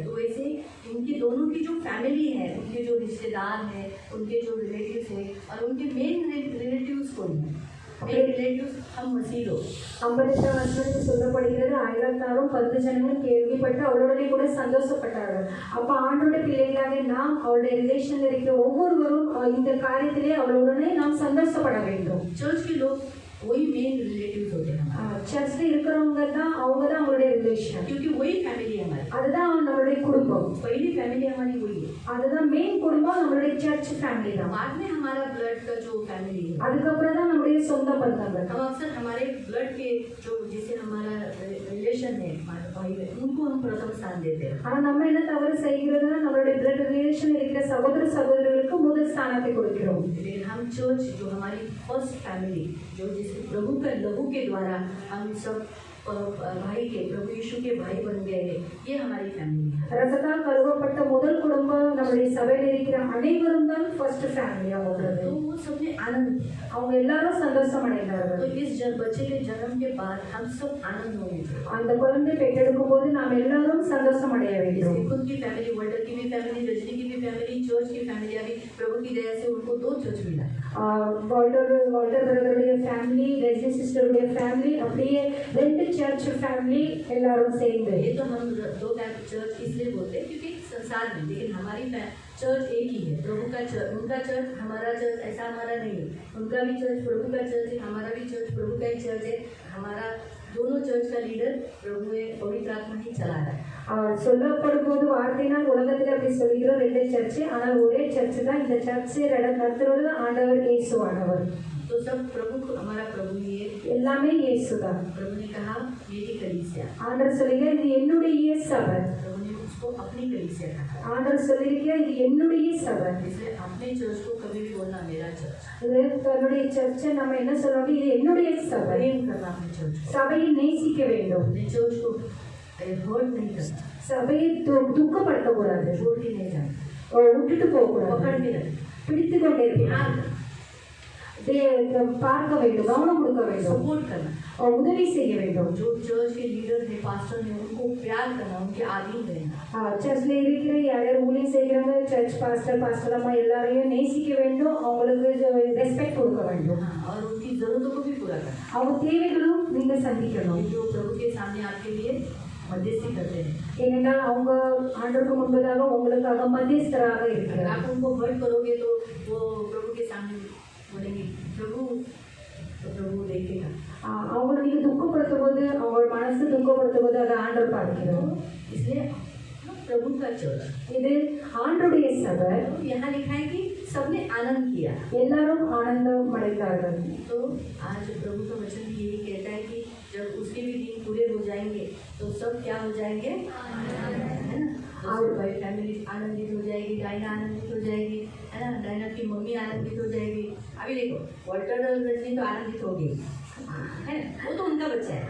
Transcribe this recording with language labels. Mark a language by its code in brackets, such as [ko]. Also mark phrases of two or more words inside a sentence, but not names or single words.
[hi] तो वैसे इनके दोनों की जो फैमिली है, उनके जो रिश्तेदार हैं, उनके जो रिलेटिव्स हैं, और उनके [en] main relatives [hi] कौन है, [en] main relatives [hi] हम मसीह लोग। [ta] 58 வசனத்தில் சொல்லப்படுகிறது, அயலத்தாரும் 10 ஜனங்களும் கேள்விப்பட்டு அவளுடனே கூட சந்தோஷப்பட்டார்கள். அப்ப ஆண்டோட பிள்ளைகளாக நாம் அவளுடைய ரிலேஷன்ல இருக்கிற ஒவ்வொருவரும் இந்த காரியத்திலே அவளுடனே நாம் சந்தோஷப்பட வேண்டும். [hi] चर्च के लोग वही [en] main relatives [hi] होते हैं, [ta] சர்ச்ல இருக்கிறவங்க தான், அவங்க தான் அவங்களுடைய ரிலேஷன், [hi] क्योंकि वही फैमिली है हमारी, [ta] அதுதான் நம்மளுடைய குடும்பம். [hi] पहली फैमिली हमारी वही है, [ta] அதுதான் மெயின் குடும்பம், நம்மளுடைய [en] church family [ta] தான். [hi] बाद में हमारा ब्लड का जो फैमिली है, [ta] அதுக்கப்புறம் தான் நம்மளுடைய சொந்த பந்தங்கள். [hi] हम अक्सर हमारे ब्लड के जो जिसे हमारा रिलेशन है, हमारे भाई बहन, उनको हम प्रथम स्थान देते हैं। [ta] ஆனா நம்ம என்ன தவறு செய்கிறதுனா, நம்மளுடைய [en] blood relation [ta] இருக்கிற சகோதர சகோதரிகளுக்கு முதல் ஸ்தானத்தை கொடுக்கிறோம். [hi] लेकिन हम चर्च जो हमारी [en] first family, [hi] जो जिस प्रभु के लहू के द्वारा हम सब भाई के, प्रभु यीशु के भाई बन गए हैं, ये हमारी फैमिली है। [ta] ரசத்தால் கழுவப்பட்ட முதல் குடும்பம் நம்முடைய சபையில் இருக்கிற அனைவரும் தான் [en] first familiya [ta] உள்ளது. [hi] तो वो सबने आनंद, [ta] அவங்க எல்லாரும் சந்தோஷம் அடைந்தார்கள். [hi] तो इस बच्चे के जन्म के बाद हम सब आनंद होंगे। [ta] அந்த குழந்தை பெற்றெடுக்கும் போது நாம் எல்லாரும் சந்தோஷம் அடைய வேண்டும். [hi] इसकी खुद की फैमिली, वर्ल्डर की भी फैमिली, रजनी की भी फैमिली, चर्च की फैमिली, अभी प्रभु की दया से उनको 2 चर्च मिला। [ta] வால்டர் பிரதருடைய ஃபேமிலி, ரெஜி சிஸ்டருடைய ஃபேமிலி, அப்படியே 2 [en] church family [ta] எல்லாரும் சேர்ந்து. [hi] ये तो हम 2 चर्च इसलिए बोलते हैं क्योंकि संसार में, लेकिन हमारी चर्च एक ही है, प्रभु का चर्च, उनका चर्च हमारा चर्च ऐसा हमारा नहीं है, उनका भी चर्च प्रभु का चर्च है, हमारा भी चर्च प्रभु का ही चर्च है। हमारा दोनों चर्च का लीडर प्रभु है, पवित्र आत्मा ही चला रहा है। [ta] சொல்லப்படும் போது வார்த்தையினால் உலகத்தில் அப்படி சொல்கிறோம் 2 சர்ச், ஆனால் ஒரே சர்ச் தான். இந்த சர்ச்சை நடத்துவது ஆண்டவர் இயேசுவானவர். [hi] तो सब प्रभु, हमारा प्रभु ही है, [ta] எல்லாமே இயேசு தான். [hi] प्रभु ने कहा मेरी कलीसिया, [ta] ஆண்டவர் சொல்லுகிறார் இது என்னுடைய சபை. [hi] प्रभु ने उसको अपनी कलीसिया कहा। [ta] ஆண்டவர் சொல்லியிருக்கிறார் இது என்னுடைய சபை. [hi] इसलिए अपने चर्च को कभी भी बोलना मेरा चर्च, [ta] இது தன்னுடைய சர்ச்சை நம்ம என்ன சொல்லணும், இது என்னுடைய சபை. [hi] प्रेम करना अपने चर्च को, [ta] சபையை நேசிக்க வேண்டும். [hi] अपने चर्च को हर्ट नहीं करना, [ta] சபையை துக்கப்படுத்தக்கூடாது, [hi] छोड़ के नहीं जाना, [ta] விட்டுட்டு போகக்கூடாது, [hi] पकड़ के रखना, [ta] பிடித்து கொண்டே இருக்கணும், [hi] ध्यान [ta] பார்க்க வேண்டும், கவனம் கொடுக்க வேண்டும், [hi] सपोर्ट करना, [ta] உதவி செய்ய வேண்டும். [hi] जो चर्च के लीडर है, पास्टर है, उनको प्यार करना, उनके आधीन रहना। [ta] சர்ச்ல இருக்கிற யார் ஊழியம் செய்கிறவங்க, சர்ச் பாஸ்டர் அம்மா எல்லாரையும் நேசிக்க வேண்டும், அவங்களுக்கு ரெஸ்பெக்ட் கொடுக்க வேண்டும், [hi] और उनकी जरूरतों को भी पूरा करना। [ta] அவங்க தேவைகளும் நீங்க சந்திக்கணும். [hi] जो प्रभु के सामने आपके लिए मध्यस्थी करते हैं, [ta] ஏனென்றால் அவங்க ஆண்டவருக்கு முன்பதாக உங்களுக்காக மத்தியஸ்தராக இருக்கிறார். [hi] आप उनको हर्ट करोगे तो वो प्रभु के सामने बोलेंगे प्रभु, तो प्रभु देखेगा। [ta] அவங்களை நீங்க துக்கப்படுத்தும் போது, அவங்க மனசு துக்கப்படுத்தும் போது அதை ஆண்டவர் பார்க்கிறோம். [hi] इसलिए प्रभु का चर्च, [ta] இது ஆண்டருடைய சபை. [hi] यहाँ लिखा है कि सबने आनंद किया, [ta] எல்லாரும் ஆனந்தம் அடைந்தார்கள். [hi] तो आज प्रभु का वचन भी यही कहता है कि जब उसके भी दिन पूरे हो जाएंगे तो सब क्या हो जाएंगे, है ना, और भाई फैमिली आनंदित हो जाएगी, डायना आनंदित हो जाएगी, है ना, डायना की मम्मी आनंदित हो जाएगी। अभी देखो वाल्टर और रजनी तो आनंदित हो गई, है, वो तो उनका बच्चा है,